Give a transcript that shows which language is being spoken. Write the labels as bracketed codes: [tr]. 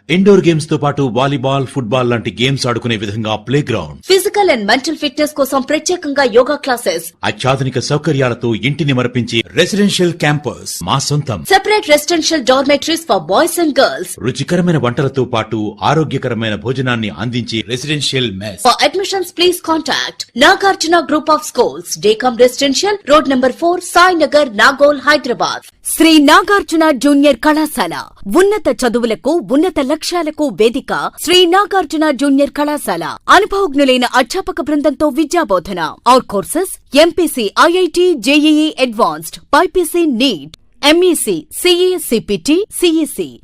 [te] Indoor games తో పాటు volleyball, football లాంటి గేమ్స్ ఆడుకునే విధంగా play ground, [en] physical and mental fitness [te] కోసం ప్రత్యేకంగా [en] yoga classes, [te] అత్యాధునిక సౌకర్యాలతో ఇంటిని మరపించి రెసిడెన్షియల్ క్యాంపస్ మా సొంతం. [en] separate residential dormitories for boys and girls, [te] రుచికరమైన వంటలతో పాటు ఆరోగ్యకరమైన భోజనాన్ని అందించే residential mess. [en] For admissions, please contact Nagarjuna Group of Schools, Dekam Residential, Road number 4, [te] Sainagar Nagole Hyderabad. Shri Nagarjuna junior కళాశాల ఉన్నత చదువులకు ఉన్నత లక్ష్యాలకు వేదిక. శ్రీ నాగార్జున జూనియర్ కళాశాల అనుభవజ్ఞులైన అధ్యాపక బృందంతో విద్యాబోధన. [en] Our courses MPC, IIT, JEE advanced, BiPC, NEET, MEC, CE, CPT, CEC.